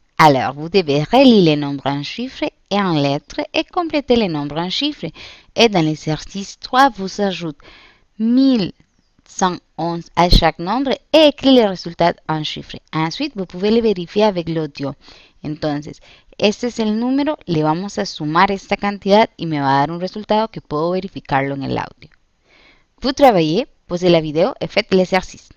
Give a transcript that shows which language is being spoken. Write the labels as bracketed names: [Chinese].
[French] Alors, vous devez relire les nombres en chiffres et en lettres et compléter les nombres en chiffres. Et dans l'exercice 3, vous ajoutez 1111 à chaque nombre et écrit les résultats en chiffres. Ensuite, vous pouvez les vérifier avec l'audio. [Spanish] Entonces, este es el número, le vamos a sumar esta cantidad y me va a dar un resultado que puedo verificarlo en el audio. [French] Vous travaillez, posez la vidéo et faites l'exercice.